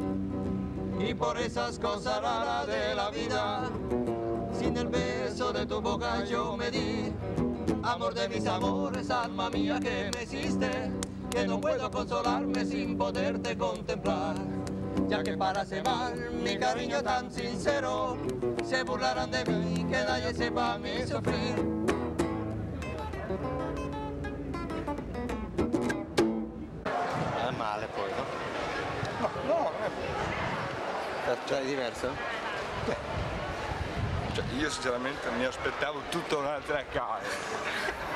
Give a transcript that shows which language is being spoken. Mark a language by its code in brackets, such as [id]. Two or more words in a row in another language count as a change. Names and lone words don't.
[es] Y por esas cosas raras de la vida, sin el beso de tu boca yo me di. Amor de mis amores, alma mía que me hiciste, que no puedo consolarme sin poderte contemplar, ya que para hacer mal mi cariño tan sincero, se burlarán de mí, que nadie sepa mi sufrir. [it] Non è male poi, no? No, non è Cioè è diverso? Cioè, io sinceramente mi aspettavo tutta un'altra cosa.